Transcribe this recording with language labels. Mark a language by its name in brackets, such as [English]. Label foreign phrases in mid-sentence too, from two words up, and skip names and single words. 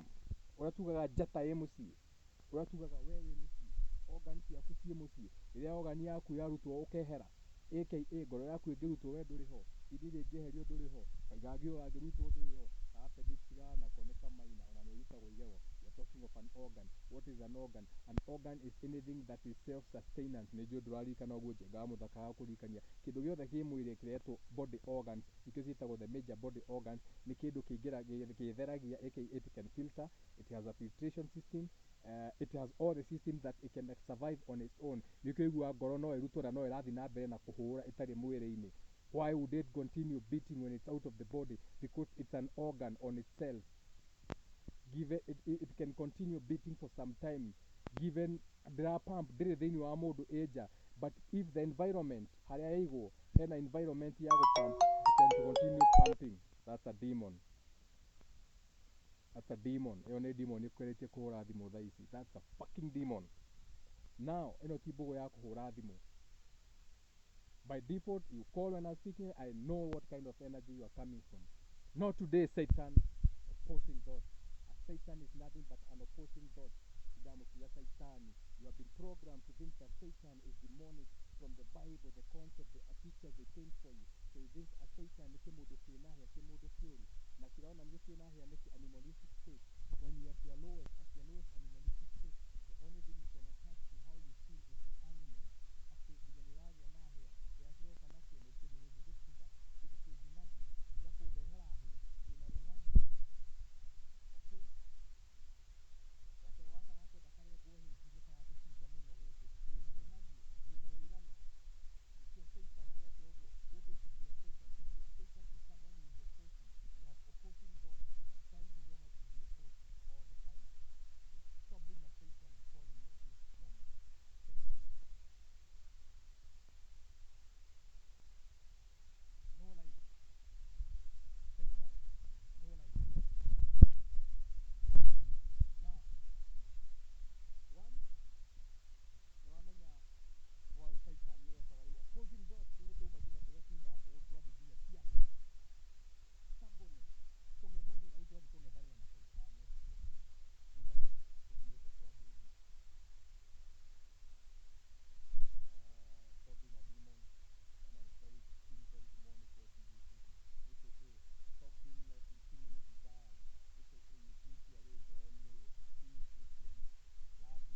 [Kikuyu] Ũrĩa tugaga njata ĩ mũciĩ, ũrĩa tugaga we wĩ mũciĩ, organ ciaku ciĩ mũciĩ. Rĩrĩa organ yaku yarutwo ũkehera, aka ngoro yaku ĩngĩrutwo we ndũrĩ ho, ini rĩngĩeherio ndũrĩ ho, kaigangio gangĩrutwo ndũrĩ ho, ka appendix ganako nĩ kamaina ona nĩ ũrutagwo igego. [English] We are talking of an organ. What is an organ? An organ is anything that is self-sustenance. [Kikuyu] Nĩ njũĩ ndũraririkana ũguo njengaga mũthaka wa kũririkania. Kĩndũ gĩothe kĩ mwĩrĩ kĩretwo [English] body organs, [Kikuyu] nĩkĩo ciĩtagwo [English] the major body organs. [Kikuyu] Nĩ kĩndũ gĩtheragia, [English] aka it can filter, it has a filtration system, it has all the systems that it can survive on its own. [Kikuyu] Nĩkĩo ngoro no ĩrutwo na no ĩrathiĩ na mbere na kũhũra ĩtarĩ mwĩrĩ-inĩ. [English] Why would it continue beating when it's out of the body? Because it's an organ on itself. It can continue beating for some time, given the pump [Kikuyu] ndĩrĩ thĩinĩ wa mũndũ ĩnja. [English] But if the environment [Kikuyu] harĩa yaigwo hena [English] environment [Kikuyu] ya gũpump, [English] it can continue pumping. That's a demon. That's a demon. [Kikuyu] Ĩyo nĩ demon ĩkũrĩtie kũhũra thimũ thaa ici. [English] That's a fucking demon. Now, [Kikuyu] ĩno ti mbũgũ ya kũhũra thimũ. [English] By default, you call when I'm speaking, I know what kind of energy you are coming from. Not today, Satan, opposing God. A Satan is nothing but an opposing God. You have been programmed to think that Satan is demonic from the Bible, the concept, the pictures they paint for you. So you think a Satan is [Kikuyu] kĩmũndũ kĩnahĩa, kĩmũndũ kĩũru. Na kĩronania kĩnahĩa nĩ [English] animalistic state. When you are at your lowest animalistic state, the only thing you can attach to how you feel is the animal. [Kikuyu] Atĩ nginya nĩ ũragĩa na hĩa, hĩa ciroka nacio nĩ kĩmũgũgũtiga, kĩndũ kĩngĩng'athia, gĩa kũndehera hĩa, wĩna rũng'athio. [English] Okay? [Kikuyu] Gatego gaka gakwenda karengwo hĩndĩ karatũcuca mũno gũkũ, wĩna rũng'athio, wĩna wĩirana. Nĩkĩo Satan areka ũguo. [English] What is to be a Satan? To be a Satan is someone who is opposing. You are opposing God. Sometimes you don't like to be opposed all the time. So stop being a Satan and calling me at this moment. Satan. No life. Satan. No life. [Kikuyu] Now, once nĩwamenya Satan ĩrekaga rĩu [English] opposing God, [Kikuyu] rĩu nĩtũma nginya kũrĩa kuma mbũgũ twathiĩ nginya ciathĩ. Stubbornness, kũng'ethanĩra, rĩu twathiĩ kũng'ethanĩra na Satan ũtukũ kuma tũkumĩte kwa Ngai. [English] Stop being a demon. Someone is feeling very demonic watching this video. AKA, stop being lost in too many desires. AKA, you think your way is the only way. Being Christian, love is.